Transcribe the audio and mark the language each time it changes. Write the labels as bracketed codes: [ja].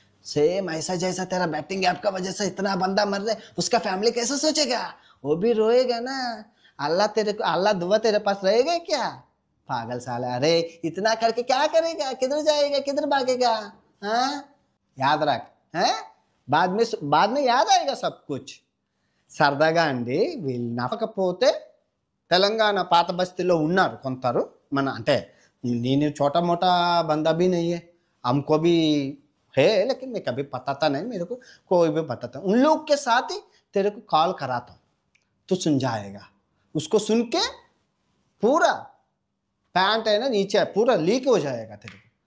[hi] Same ऐसा जैसा तेरा बैटिंग ऐप का वजह से इतना बंदा मर रहे, उसका फैमिली कैसा सोचेगा, वो भी रोएगा ना. अल्लाह दुआ तेरे पास रहेगा क्या, पागल साला. अरे इतना करके क्या करेगा, किधर जाएगा, किधर भागेगा. हाँ याद रख, है बाद में याद आएगा सब कुछ. [te] సరదాగా అండి, వీళ్ళు నమ్మకపోతే తెలంగాణ పాత బస్తీలో ఉన్నారు కొందరు. మన అంటే నేను [hi] छोटा मोटा बंदा भी नहीं है, हमको भी है, लेकिन मैं कभी बताता नहीं, मेरे को कोई भी बताता. उन लोग के साथ ही तेरे को कॉल कराता हूँ, तो सुन जाएगा. उसको सुन के पूरा पैंट है ना नीचे पूरा लीक हो जाएगा तेरे को.